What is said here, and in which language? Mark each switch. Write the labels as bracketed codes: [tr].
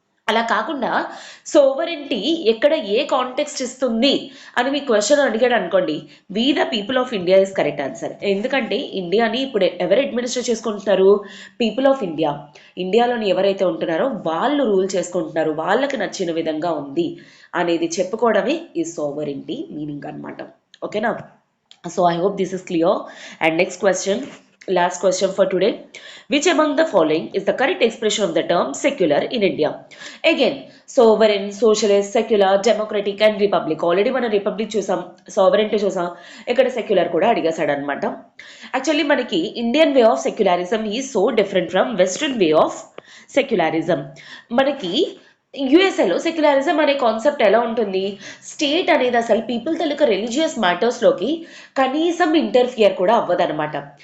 [te] అలా కాకుండా సోవరెంటీ ఎక్కడ ఏ కాంటెక్స్ట్ ఇస్తుంది అని మీ క్వశ్చన్ అడిగాడు అనుకోండి, [en] We the people of India is correct answer. [te] ఎందుకంటే ఇండియాని ఇప్పుడు ఎవరు అడ్మినిస్ట్రేట్ చేసుకుంటున్నారు, పీపుల్ ఆఫ్ ఇండియా. ఇండియాలోని ఎవరైతే ఉంటున్నారో వాళ్ళు రూల్ చేసుకుంటున్నారు, వాళ్ళకి నచ్చిన విధంగా ఉంది అనేది చెప్పుకోవడమే ఈ సోవరెంటీ మీనింగ్ అనమాట. [en] ఓకేనా, so I hope this is clear. And next question, last question for today, which among the following is the correct expression of the term secular in India? Again, sovereign, socialist, secular, democratic and republic. [te] Already మనం republic చూసాం, sovereignty చూసాం, ఇక్కడ secular కూడా అడిగేశాడు అనమాట. [en] Actually మనకి Indian way of secularism is so different from western way of secularism. మనకి [te] యుఎస్ఏలో secularism అనే concept ఎలా ఉంటుంది, స్టేట్ అనేది అసలు పీపుల్ తాలూకా రిలీజియస్ మ్యాటర్స్లోకి కనీసం ఇంటర్ఫియర్ కూడా అవ్వదన్నమాట.